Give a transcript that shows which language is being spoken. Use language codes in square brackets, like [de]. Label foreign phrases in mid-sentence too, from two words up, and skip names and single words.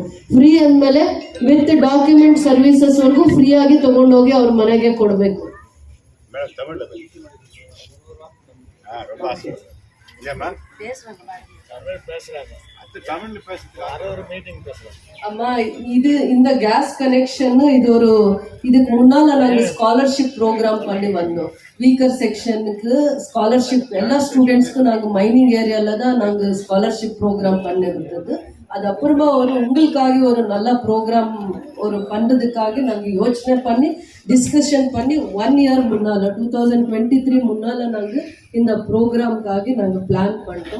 [kn] ಫ್ರೀ ಅಂದಮೇಲೆ [en] with document services [kn] ವರೆಗೂ ಫ್ರೀ ಆಗಿ ತಗೊಂಡೋಗಿ ಅವ್ರ ಮನೆಗೆ ಕೊಡಬೇಕು. ಅಮ್ಮ, ಇದು [ta] இந்த [en] gas connection [ta] இதுக்கு முன்னால நாங்கள் [en] scholarship program [ta] பண்ணி வந்தோம். [en] weaker section [ta] ஸ்காலர்ஷிப் எல்லா ஸ்டூடெண்ட்ஸ்க்கும் நாங்கள் [en] mining area [ta] தான் நாங்கள் [en] scholarship program [ta] பண்ணிருந்தது. அது அப்புறமா உங்களுக்காக ஒரு நல்ல ப்ரோக்ராம் பண்ணுறதுக்காக நாங்கள் யோசனை பண்ணி டிஸ்கஷன் பண்ணி 1 இயர் முன்னால் 2023 முன்னால் நாங்கள் இந்த ப்ரோக்ராம்காக நாங்கள் பிளான் பண்ணிட்டோம்.